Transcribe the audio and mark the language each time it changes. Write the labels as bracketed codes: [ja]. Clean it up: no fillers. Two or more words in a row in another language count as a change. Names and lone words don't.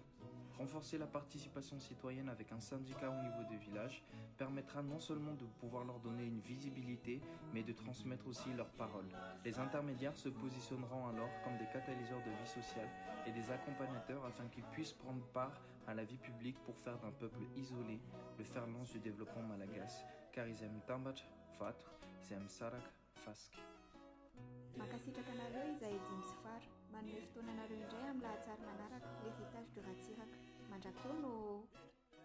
[fr] Renforcer la participation citoyenne avec un syndicat au niveau des villages permettra non seulement de pouvoir leur donner une visibilité, mais de transmettre aussi leurs paroles. Les intermédiaires se positionneront alors comme des catalyseurs de vie sociale et des accompagnateurs afin qu'ils puissent prendre part à la vie publique pour faire d'un peuple isolé le fer-lance du développement malagasy, car ils aiment Tambat, Fatr, ils aiment Sarak, Fask. [mg] Mankasitraka anareo izay dimy sy fara manome fotoana anareo indray amin'ny lahatsara manaraka le vitage de ratsiraka mandrakoa no